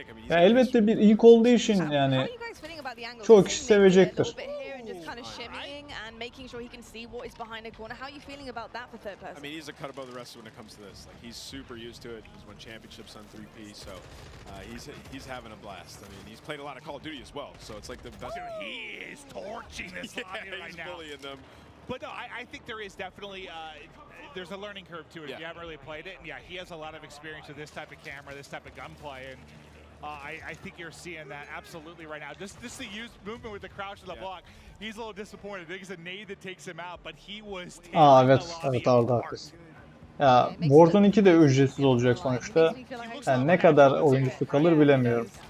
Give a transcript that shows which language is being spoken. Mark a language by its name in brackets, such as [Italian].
[Turkish] ya elbette bir ilk olduğu için yani çoğu kişi sevecektir. [English] and just kind of shimmying and making sure he can see what is behind a corner. How are you feeling about that for third person? I mean, he's a cut above the rest when it comes to this. Like, he's super used to it. He's won championships on 3P, so he's having a blast. I mean, he's played a lot of Call of Duty as well, so it's like the best. He is torching this lobby right now. Bullying them. But no, I think there is definitely there's a learning curve to it if you haven't really played it. And yeah, he has a lot of experience with this type of camera, this type of gunplay, and I think you're seeing that absolutely right now. Just the used movement with the crouch and the block. He's a little disappointed. I think it's a nade that takes him out, but he was [Turkish] evet Arda haklısın. Ya Warzone 2 de ücretsiz olacak sonuçta. Yani ne kadar oyuncusu kalır bilemiyorum.